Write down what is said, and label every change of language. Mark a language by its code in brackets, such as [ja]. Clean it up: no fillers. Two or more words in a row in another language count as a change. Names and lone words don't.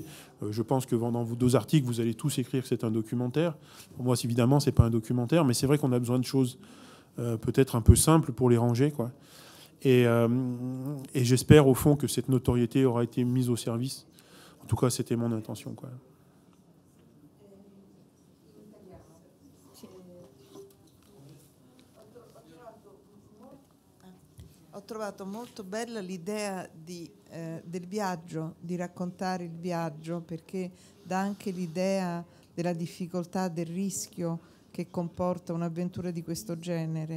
[fr] Je pense que dans vos 2 articles, vous allez tous écrire que c'est un documentaire. Pour moi, évidemment, ce n'est pas un documentaire, mais c'est vrai qu'on a besoin de choses peut-être un peu simples pour les ranger, quoi. Et j'espère, au fond, que cette notoriété aura été mise au service. En tout cas, c'était mon intention, quoi. [it] Ho trovato molto bella l'idea del viaggio, di raccontare il viaggio, perché dà anche l'idea della difficoltà, del rischio che comporta un'avventura di questo genere.